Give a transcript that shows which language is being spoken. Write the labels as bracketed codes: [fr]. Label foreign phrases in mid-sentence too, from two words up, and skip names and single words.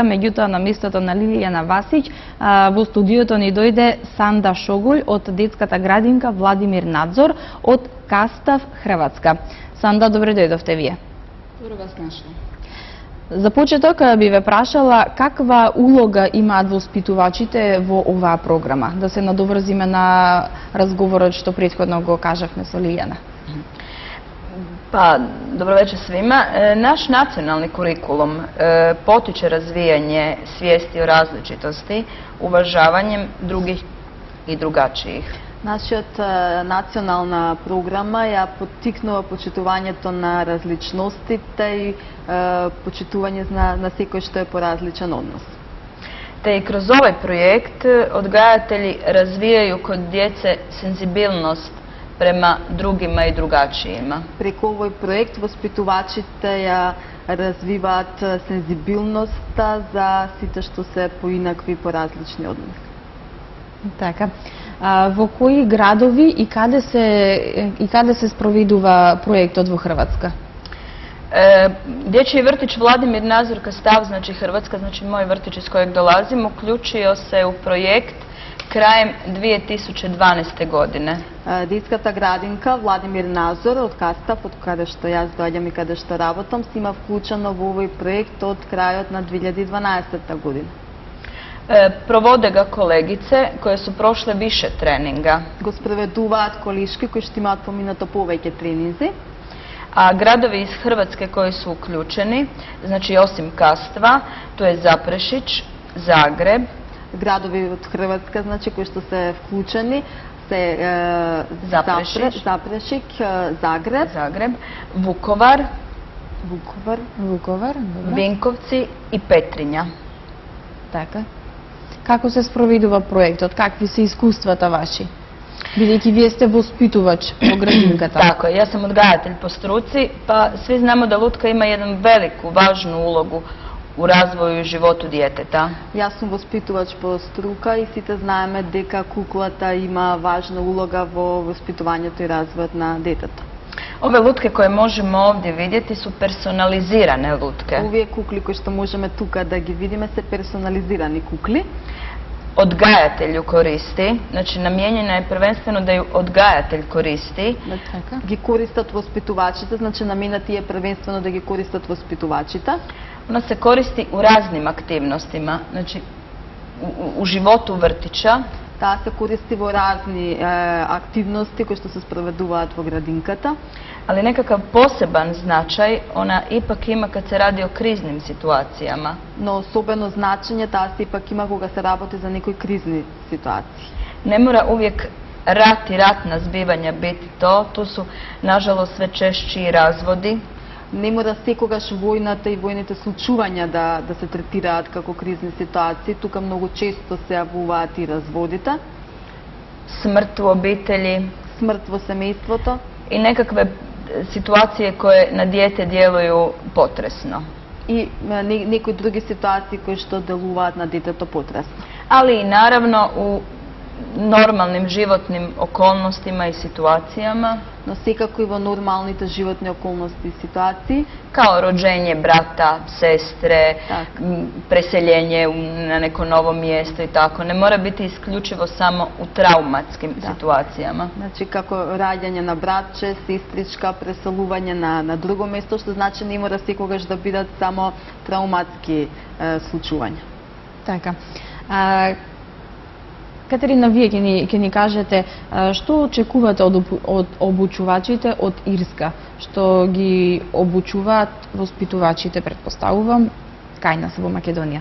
[mk] Меѓутоа на местото на Лилијана Васиќ во студиото ни дојде Санда Шогулј од детската градинка Владимир Надзор од Кастав, Хрватска. Санда, добре дојдовте вие. Добро вас нашла. За почеток би ве прашала каква улога имаат воспитувачите во оваа програма, да се надоврзиме на разговорот што претходно го кажавме со Лилјана. [hr] Pa, dobro večer svima. Naš nacionalni kurikulum potiče razvijanje svijesti o različitosti, uvažavanjem drugih i drugačijih. [mk] Нашиот национална програма ја поттикнува почитувањето на различностите и почитување на секој што е поразличен од нас. [hr] Te i kroz ovaj projekt odgajatelji razvijaju kod djece senzibilnost prema drugima i drugačijima. [mk] Преку овој проект воспитувачите ја развиваат сензибилноста за сите што се поинакви и поразлични од нас. Така. Во кои градови и каде се спроведува проектот во Хрватска? [hr] Dječji vrtić Vladimir Nazor Kastav, znači Hrvatska, znači moj vrtić iz kojeg dolazim, uključio se u projekt krajem 2012. godine. [mk] Детската градинка Владимир Назор од Кастав, од каде што јас доаѓам и каде што работам, се има вклучено во овој проект од крајот на 2012. година. [hr] Provode ga kolegice koje su prošle više treninga. [mk] Го спроведуваат колешки кои што имаат поминато повеќе тренинзи. [hr] A gradovi iz Hrvatske koji su uključeni, znači osim Kastva, tu je Zaprešić, Zagreb. [mk] Градови од Хрватска, значи кои што се вклучени се Запрешик, Загреб, Vukovar, Vukovar, добро. [hr] Vinkovci i Petrinja. [mk] Така. Како се спроведува проектот? Какви се искуствата ваши? Бидејќи вие сте воспитувач во градинката. [hr] Tako je, ja sam odgajatelj po struci, pa svi znamo da lutka ima jednu veliku, važnu ulogu u razvoju i životu djeteta. [mk] Јас сум воспитувач по струка и сите знаеме дека куклата има важна улога во воспитувањето и развојот на детето. [hr] Ove lutke koje možemo ovdje vidjeti su personalizirane lutke. [mk] Овие кукли кои што можеме тука да ги видиме се персонализирани кукли. [hr] Odgajatelj ju koristi, znači namijenjena je prvenstveno da ju odgajatelj koristi. [mk] Така. Ги користат воспитувачите, значи наменати е првенствено да ги користат воспитувачите. [hr] Ona se koristi u raznim aktivnostima, znači u životu vrtića. [mk] Таа се користи во разни активности кои што се спроведуваат во градинката. [hr] Ali nekakav poseban značaj ona ipak ima kad se radi o kriznim situacijama. [mk] Но особено значење таа се ипак има кога се работи за некои кризни ситуации. [hr] Ne mora uvijek rat i ratna zbivanja biti to, tu su nažalost sve češći i razvodi. [mk] Не мора секогаш војната и војните случувања да се третираат како кризни ситуации. Тука многу често се јавуваат и разводите. [hr] Smrt u obitelji. [mk] Смрт во семејството. [hr] I nekakve situacije koje na dijete djeluju potresno. [mk] И некои други ситуации кои што делуваат на детето потресно. [hr] Ali i naravno u normalnim životnim okolnostima i situacijama. [mk] но секако и во нормалните животни околности и ситуации. [hr] Kao rođenje brata, sestre, Tak. preseljenje na neko novo mjesto i tako. Ne mora biti isključivo samo u traumatskim situacijama. [mk] Значи, како раѓање на братче, сестричка, преселување на друго место, што значи не мора секогаш да бидат само трауматски случувања. Така. Катерина, вие ќе ни кажете што очекувате од обучувачите од Ирска, што ги обучуваат воспитувачите, предпоставувам, кај нас во Македонија.